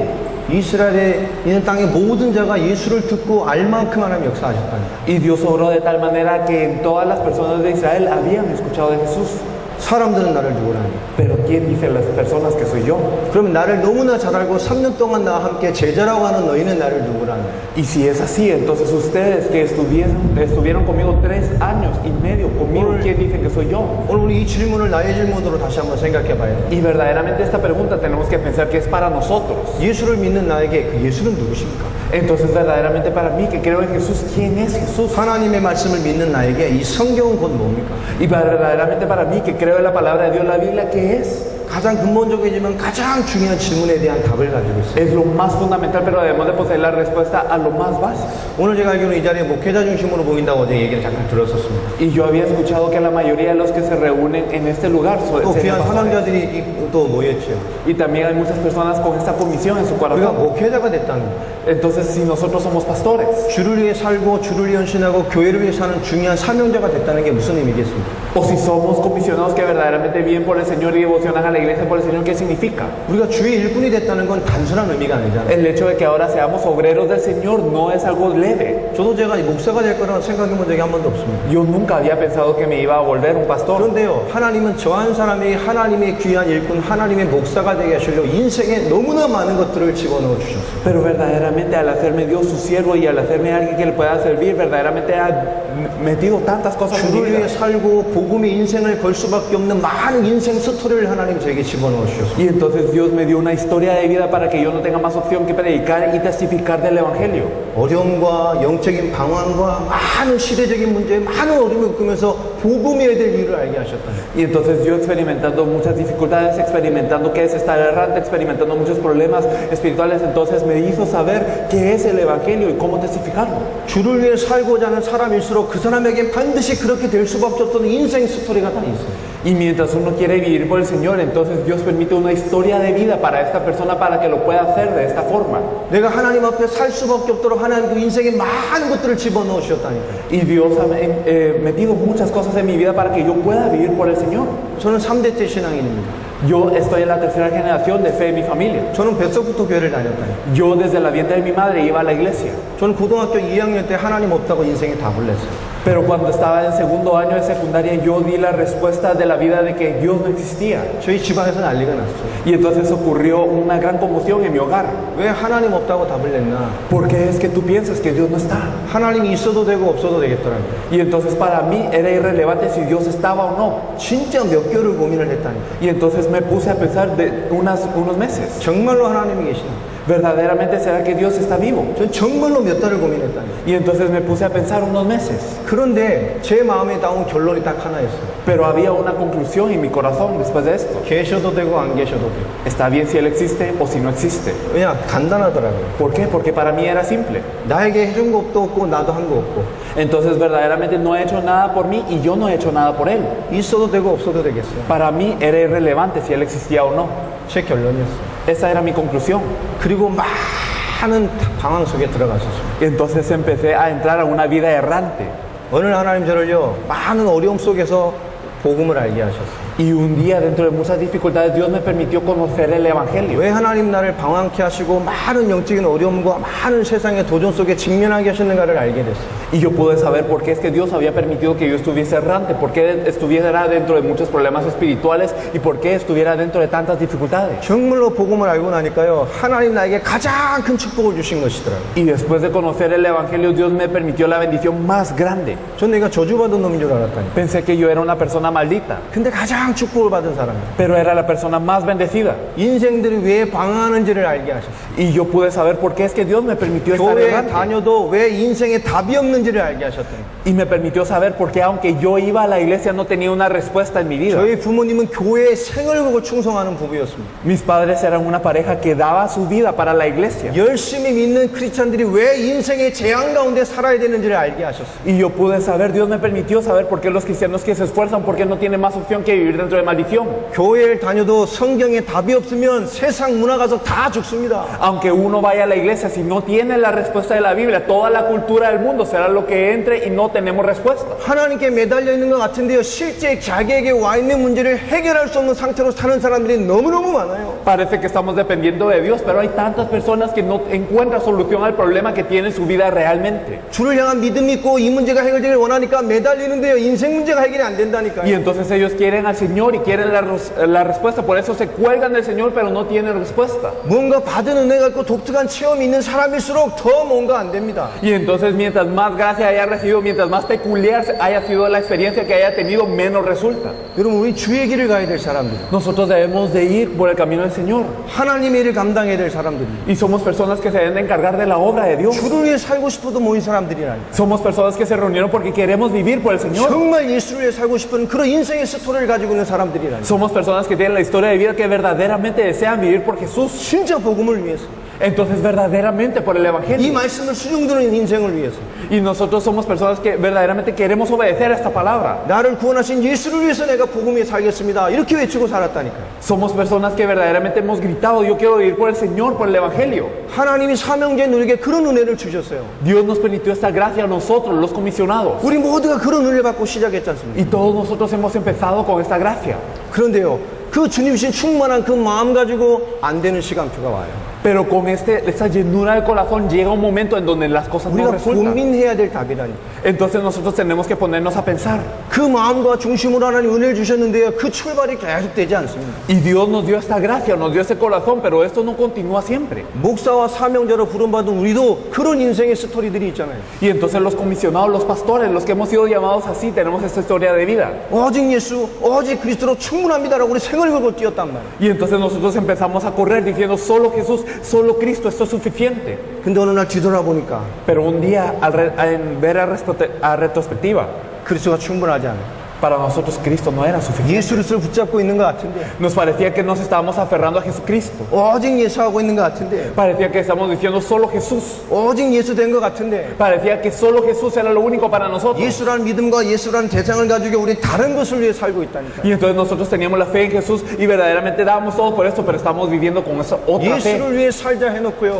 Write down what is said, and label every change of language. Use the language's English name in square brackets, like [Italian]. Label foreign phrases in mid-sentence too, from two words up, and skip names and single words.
[Korean] 이스라엘에 있는 땅의 모든 자가 예수를 듣고 알 만큼 하나님 역사하셨다니. [Spanish] Y Dios obró de tal manera que en todas las personas de Israel habían escuchado de Jesús. [Korean] 사람들은 나를 누구라 하냐? [Spanish] Pero ¿quién dice las personas que soy yo? [Korean] 그러면 나를 너무나 잘 알고 3년 동안 나와 함께 제자라고 하는 너희는 나를 누구라 하냐? [Spanish] Y si es así, entonces ustedes que estuvieron conmigo 3 años y medio conmigo, ¿quién dicen que soy yo? [Korean] 오늘 우리 이 질문을 나의 질문으로 다시 한번 생각해 봐야 돼. [Spanish] Y verdaderamente esta pregunta tenemos que pensar que es para nosotros. [Korean] 예수를 믿는 나에게 그 예수는 누구십니까? [Spanish] Entonces verdaderamente para mí que creo en Jesús, ¿quién es Jesús? [Korean] 하나님의 말씀을 믿는 나에게 이 성경은 곧 뭡니까? [Spanish] Y verdaderamente para mí que creo en la palabra de Dios, la Biblia, ¿qué es? [Korean] 가장 근본적이지만 가장 중요한 질문에 대한 답을 가지고 있어요. [Spanish] Es lo más fundamental, pero debemos de poseer la respuesta a lo más básico. [Korean] 오늘 제가 알기로는 이 자리에 목회자 중심으로 모인다고 어제 얘기를 잠깐 들었었습니다. [Spanish] Y yo había escuchado que la mayoría de los que se reúnen en este lugar [Korean] 또 [Spanish] serían [Korean] 귀한 [Spanish] pastores. [Korean] 사명자들이 또 모였죠. [Spanish] Y también hay muchas personas con esta comisión en su [Korean] 우리가 [Spanish] corazón. [Korean] 목회자가 됐다는 거예요. [Spanish] Entonces, si nosotros somos pastores, [Korean] 주를 위해 살고 주를 위해 헌신하고 교회를 위해 사는 중요한 사명자가 됐다는 게 무슨 의미겠습니까? [Spanish] o si somos comisionados que verdaderamente viven por el Señor y devocionan a la iglesia por el Señor, ¿qué significa? [Korean] 우리가 주의 일꾼이 됐다는 건 단순한 의미가 아니잖아요. [Spanish] El hecho de que ahora seamos obreros del Señor no es algo leve. [Korean] 저도 제가 목사가 될 거라고 생각해 본 적이 한 번도 없습니다. [Spanish] Yo nunca había pensado que me iba a volver un pastor. [Korean] 그런데요, 하나님은 저 한 사람이 하나님의 귀한 일꾼, 하나님의 목사가 되게 하시려고 인생에 너무나 많은 것들을 집어넣어 주셨어요. [Spanish] Pero verdaderamente al hacerme Dios su siervo y al hacerme alguien que le pueda servir, verdaderamente ha metido tantas cosas en mi [Korean] 주를 [Spanish] vida. [Korean] 위해 살고 복음의 인생을 걸 수밖에 없는 많은 인생 스토리를 하나님 저에게 집어넣어 주셨어요. [Spanish] Y entonces Dios me dio una historia de vida para que yo no tenga más opción que predicar y testificar del Evangelio. [Korean] 어려움과 영적인 방황과 많은 시대적인 문제, 많은 어려움을 겪으면서 복음의 될 이유를 알게 하셨다. [Spanish] Y entonces yo experimentando muchas dificultades, experimentando que es estar errante, experimentando muchos problemas espirituales, entonces me hizo saber qué es el Evangelio y cómo testificarlo. [Korean] 주를 위해 살고자 하는 사람일수록 그 사람에게 반드시 그렇게 될 수밖에 없던 인생 스토리가 다 있어요. [Spanish] Y mientras uno quiere vivir por el Señor, entonces Dios permite una historia de vida para esta persona para que lo pueda hacer de esta forma. [Korean] 내가 하나님 앞에 살 수밖에 없도록 하나님 그 인생에 많은 것들을 집어넣어 주셨다니까요. [Spanish] Y Dios ha metido muchas cosas en mi vida para que yo pueda vivir por el Señor. [Korean] 저는 3대째 신앙인입니다. [Spanish] Yo estoy en la tercera generación de fe en mi familia. [Korean] 저는 뱃속부터 교회를 다녔다니까요. [Spanish] Yo desde la vientre de mi madre iba a la iglesia. [Korean] 저는 고등학교 2학년 때 하나님 없다고 인생에 답을 냈어요. [Spanish] Pero cuando estaba en segundo año de secundaria, yo di la respuesta de la vida de que Dios no existía. [Korean] 저희 집안에서 난리가 났어요. [Spanish] Y entonces ocurrió una gran conmoción en mi hogar. [Korean] 왜 하나님 없다고 답을 냈나? [Spanish] ¿Por qué es que tú piensas que Dios no está? [Korean] 하나님이 있어도 되고 없어도 되겠더라고요. [Spanish] Y entonces para mí era irrelevante si Dios estaba o no. [Korean] 진짜 몇 개월을 고민을 했다니까. [Spanish] Y entonces me puse a pensar de unos meses. [Korean] 정말로 하나님이 계시나? [Spanish] ¿Verdaderamente será que Dios está vivo? [Korean] 전 정말로 몇 달을 고민했다니까. [Spanish] Y entonces me puse a pensar unos meses. [Korean] 그런데 제 마음에 나온 결론이 딱 하나였어요. [Spanish] Pero había una conclusión en mi corazón después de esto. [Korean] 계셔도 되고 안 계셔도 돼요. [Spanish] Está bien si Él existe o si no existe. [Korean] 왜냐? 간단하더라고요. [Spanish] ¿Por qué? Porque para mí era simple. [Korean] 나에게 해준 것도 없고 나도 한 거 없고 [Spanish] Entonces verdaderamente no he hecho nada por mí y yo no he hecho nada por Él. [Korean] 있어도 되고 없어도 되겠어요. [Spanish] Para mí era irrelevante si Él existía o no. [Korean] 제 결론이었어요. [Spanish] Esa era mi conclusión. [Korean] 그리고 많은 방황 속에 들어갔었어요. [Spanish] Y entonces empecé a entrar a una vida errante. [Korean] 어느 날 하나님 저를요 많은 어려움 속에서 복음을 알게 하셨어요. [Spanish] Y un día, dentro de muchas dificultades, Dios me permitió conocer el Evangelio. [Korean] 왜 하나님 나를 방황케 하시고 많은 영적인 어려움과 많은 세상의 도전 속에 직면하게 하셨는가를 알게 됐어요. [Spanish] Y yo pude saber por qué es que Dios había permitido que yo estuviese errante, por qué estuviera dentro de muchos problemas espirituales y por qué estuviera dentro de tantas dificultades. [Korean] 정말로 복음을 알고 나니까요 하나님 나에게 가장 큰 축복을 주신 것이더라고요. [Spanish] Y después de conocer el Evangelio, Dios me permitió la bendición más grande. [Korean] 전 내가 저주받은 놈인 줄 알았다니까. [Spanish] Pensé que yo era una persona maldita, [Korean] 근데 가장 축복을 받은 사람이에요. [Spanish] pero era la persona más bendecida. [Korean] 인생들이 왜 방황하는지를 알게 하셨어요. [Spanish] Y yo pude saber por qué es que Dios me permitió estar [Korean] 교회에 [Spanish] errante. [Korean] 다녀도 왜 인생에 답이 없는지를 알게 하셨다니까. [Spanish] Y me permitió saber por qué, aunque yo iba a la iglesia, no tenía una respuesta en mi vida. [Korean] 저희 부모님은 교회에 생을 보고 충성하는 부부였습니다. [Spanish] Mis padres eran una pareja que daba su vida para la iglesia. [Korean] 열심히 믿는 크리스찬들이 왜 인생의 재앙 가운데 살아야 되는지를 알게 하셨어요. [Spanish] Y yo pude saber, Dios me permitió saber por qué los cristianos que se esfuerzan, por qué no tienen más opción que vivir dentro de maldición. [Korean] 교회를 다녀도 성경에 답이 없으면 세상 문화 가서 다 죽습니다. [Spanish] Aunque uno vaya a la iglesia, si no tiene la respuesta de la Biblia, toda la cultura del mundo será lo que entre y no tenemos respuesta. [Korean] 하나님께 매달려 있는 것 같은데요. 실제 자기에게 와 있는 문제를 해결할 수 없는 상태로 사는 사람들이 너무너무 많아요. [Spanish] Parece que estamos dependiendo de Dios, pero hay tantas personas que no encuentran solución al problema que tiene en su vida realmente. [Korean] 주를 향한 믿음이 있고 이 문제가 해결되길 원하니까 매달리는데요. 인생 문제가 해결이 안 [Spanish] Y [Korean] 된다니까요. [Spanish] entonces ellos quieren al Señor y quieren la respuesta, por eso se cuelgan del Señor, pero no tienen respuesta. [Korean] 뭔가 받은 은혜가 있고 독특한 체험이 있는 사람일수록 더 뭔가 안 됩니다. [Spanish] Y entonces mientras más gracia haya recibido, mientras más peculiar haya sido la experiencia que haya tenido, menos resulta. [Korean] 여러분 우리 주의 길을 가야 될 사람들, [Spanish] Nosotros debemos de ir por el camino del Señor. [Korean] 하나님의 일을 감당해야 될 사람들이, [Spanish] Y somos personas que se deben de encargar de la obra de Dios. [Korean] 주를 위해 살고 싶어도 모인 사람들이라니. [Spanish] Somos personas que se reunieron porque queremos vivir por el Señor. [Korean] 정말 예수를 위해 살고 싶은 그런 인생의 스토리를 가지고 있는 사람들이라니. [Spanish] Somos personas que tienen la historia de vida que verdaderamente desean vivir por Jesús. [Korean] 진짜 복음을 위해서, [Spanish] Entonces verdaderamente por el [Korean] 이 [Spanish] Evangelio. [Korean] 말씀을 수용드는 인생을 위해서, [Spanish] Y nosotros somos personas que verdaderamente queremos obedecer a esta palabra. [Korean] 나를 구원하신 예수를 위해서 내가 복음 위해 살겠습니다. 이렇게 외치고 살았다니까요. [Spanish] Somos personas que verdaderamente hemos gritado, yo quiero vivir por el Señor, por el Evangelio. [Korean] 하나님이 사명자인 우리에게 그런 은혜를 주셨어요. [Spanish] Dios nos permitió esta gracia a nosotros, los comisionados. [Korean] 우리 모두가 그런 은혜를 받고 시작했지 않습니까? [Spanish] Y todos nosotros hemos empezado con esta gracia. [Korean] 그런데요, 그 주님이신 충만한 그 마음 가지고 안 되는 시간표가 와요. [Spanish] Pero con esta llenura del corazón llega un momento en donde las cosas no [Korean] 우리가 [Spanish] resultan. [Korean] 고민해야 될 답이라니. [Spanish] Entonces nosotros tenemos que ponernos a pensar. [Korean] 그 마음과 중심으로 하나님 은혜를 주셨는데요, 그 출발이 계속되지 않습니다. [Spanish] Y Dios nos dio esta gracia, nos dio este corazón, pero esto no continúa siempre. [Korean] 목사와 사명자로 부름받은 우리도 그런 인생의 스토리들이 있잖아요. [Spanish] Y entonces los comisionados, los pastores, los que hemos sido llamados así, tenemos esta historia de vida. [Korean] 오직 예수, 오직 그리스도로 충분합니다라고 우리 생을 걸고 뛰었단 말이에요. [Spanish] Y entonces nosotros empezamos a correr diciendo solo Jesús, solo Cristo, esto es suficiente. [Korean] 근데 어느 날 뒤돌아보니까 [Spanish] Pero un día, en ver a retrospectiva, [Korean] 그리스도가 충분하지 않아요. [Spanish] para nosotros Cristo no era suficiente. [Korean] 예수를 붙잡고 있는 것 같은데, [Spanish] Nos parecía que nos estábamos aferrando a Jesucristo. [Korean] 오직 예수하고 있는 것 같은데, [Spanish] Parecía que estamos diciendo solo Jesús. [Korean] 오직 예수 된 것 같은데, [Spanish] Parecía que solo Jesús era lo único para nosotros. [Korean] 예수라는 믿음과 예수라는 대상을 가지고 우리 다른 것을 위해 살고 있다니까. [Spanish] Y entonces nosotros teníamos la fe en Jesús y verdaderamente dábamos todo por esto, pero estamos viviendo con esa otra fe. [Korean] 예수를 위해 살자 해놓고요,